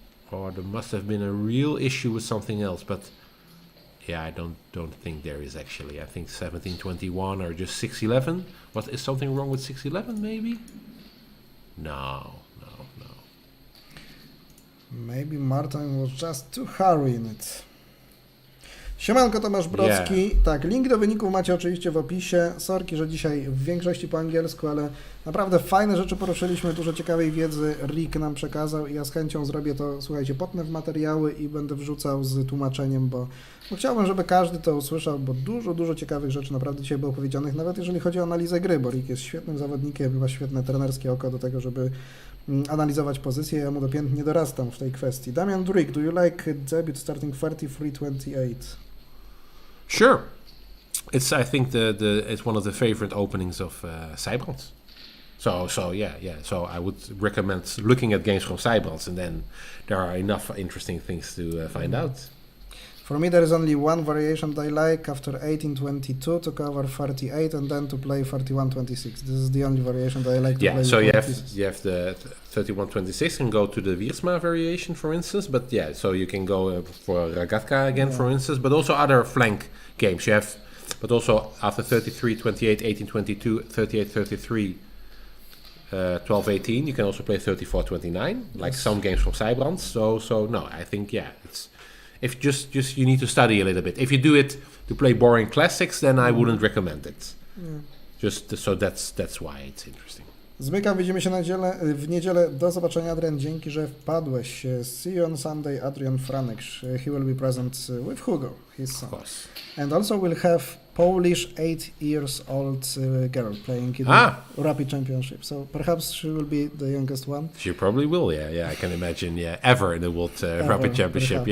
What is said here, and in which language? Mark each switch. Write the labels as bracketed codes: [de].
[en] Or there must have been a real issue with something else, but yeah, I don't think there is actually. I think 17-21 or just 6-11. What is something wrong with 6-11? Maybe. No. Maybe Martin was just too hurry in it. [pl] Siemanko, Tomasz Brocki. Tak, link do wyników macie oczywiście w opisie. Sorki, że dzisiaj w większości po angielsku, ale naprawdę fajne rzeczy poruszyliśmy, dużo ciekawej wiedzy Rick nam przekazał i ja z chęcią zrobię to, słuchajcie, potnę w materiały i będę wrzucał z tłumaczeniem, bo chciałbym, żeby każdy to usłyszał, bo dużo ciekawych rzeczy naprawdę dzisiaj było powiedzianych, nawet jeżeli chodzi o analizę gry, bo Rick jest świetnym zawodnikiem, ma świetne trenerskie oko do tego, żeby analizować pozycję, ja mu dopiętnie dorastam w tej kwestii. [en] Damian Rick, do you like debut starting 33-28? Sure. I think it's one of the favorite openings of Seibrand. So yeah. So I would recommend looking at games from Seibrand, and then there are enough interesting things to find out. For me, there is only one variation that I like after 18-22 to cover 38 and then to play 31-26. This is the only variation that I like to play. So with you have the 31-26 and go to the Wiersma variation, for instance. But yeah, so you can go for Ragatka again, for instance, but also other flank games you have. But also after 33-28, 18-22, 38-33, 12-18. You can also play 34-29, like some games from Sijbrand. So no, I think it's if just you need to study a little bit. If you do it to play boring classics, then I wouldn't recommend it. So that's why it's interesting. [pl] Zmykam, widzimy się w niedzielę. Do zobaczenia, Adrian. Dzięki, że wpadłeś. [en] See you on Sunday, [pl] Adrian Franek. [en] He will be present with Hugo, his son. Of course. And also we'll have Polish 8-year-old girl playing in the Rapid Championship. So perhaps she will be the youngest one. She probably will, yeah. I can imagine, ever in the World Rapid Championship.